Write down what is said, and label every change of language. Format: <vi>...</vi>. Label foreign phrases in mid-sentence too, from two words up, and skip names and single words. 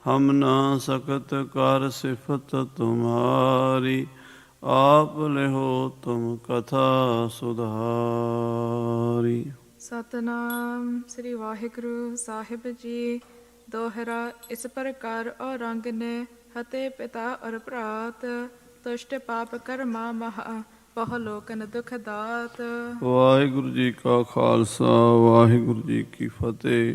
<pa>ਹਮ ਨਾ ਸਕਤ ਕਰ ਸਿਫਤ ਤੁਮ੍ਹਾਰੀ, ਆਪ ਲਿਹੋ ਤੁਮ ਕਥਾ ਸੁਧਾਰੀ। ਸਤਨਾਮ ਸ੍ਰੀ ਵਾਹਿਗੁਰੂ ਸਾਹਿਬ ਜੀ। ਦੋਹਰਾ ਇਸ ਪ੍ਰਕਾਰ ਔਰੰਗ ਨੇ ਹਤੇ ਪਿਤਾ ਔਰ ਭਰਾਤ, ਤੁਸ਼ਟ ਪਾਪ ਕਰਮਾ ਮਹਾ ਬਹੁ ਲੋਕਨ ਦੁਖ ਦਾਤ। ਵਾਹਿਗੁਰੂ ਜੀ ਕਾ ਖਾਲਸਾ, ਵਾਹਿਗੁਰੂ ਜੀ ਕੀ ਫਤਿਹ।</pa>